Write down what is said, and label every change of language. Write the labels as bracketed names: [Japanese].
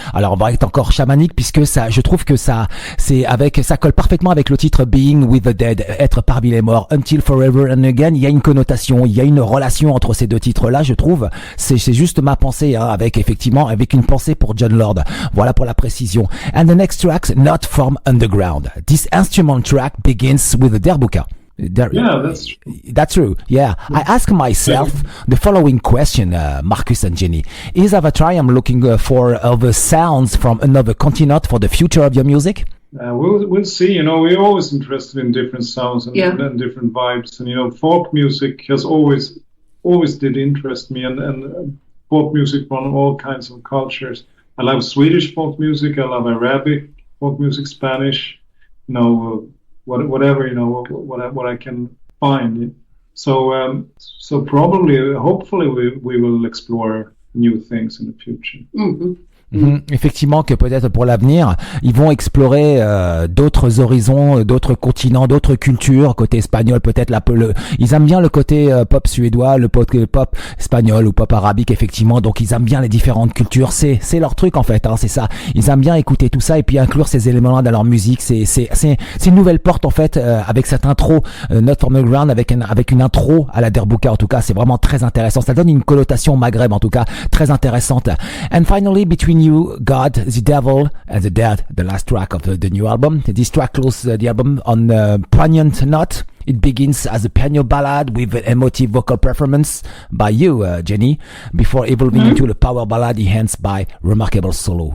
[French] Alors on va être encore chamanique puisque ça, je trouve que ça colle parfaitement avec le titre Being with the Dead, être parmi les morts. Until Forever and Again, il y a une connotation, il y a une relation entre ces deux titres là, je trouve. C'est juste ma pensée, hein, avec une pensée pour Jon Lord. Voilà pour la précision. [English] And the next track, Not From Underground. This instrument track begins with the derbuka. Yeah, that's true. That's true. Yeah. I ask myself the following question, Marcus and Jenny. Is Avatarium looking for other sounds from another continent for the future of your music? We'll see. We're always interested in different sounds and different vibes. And, folk music has always did interest me, and folk music from all kinds of cultures. I love Swedish folk music. I love Arabic folk music, Spanish, whatever, what I can find. So probably, hopefully, we will explore new things in the future. Mm-hmm. [French] Effectivement que peut-être pour l'avenir, ils vont explorer d'autres horizons, d'autres continents, d'autres cultures, côté espagnol peut-être ils aiment bien le côté pop suédois, le pop espagnol ou pop arabique effectivement, donc ils aiment bien les différentes cultures, c'est leur truc en fait, hein, c'est ça. Ils aiment bien écouter tout ça et puis inclure ces éléments-là dans leur musique, c'est une nouvelle porte en fait, avec cette intro Not From the Ground, avec une intro à la derbuka en tout cas, c'est vraiment très intéressant, ça donne une connotation maghreb en tout cas, très intéressante. [English] And finally, between you, God, the Devil, and the Dead, the last track of the new album. This track closes the album on a poignant note. It begins as a piano ballad with an emotive vocal performance by you, Jenny, before evolving into the power ballad it ends by remarkable solo.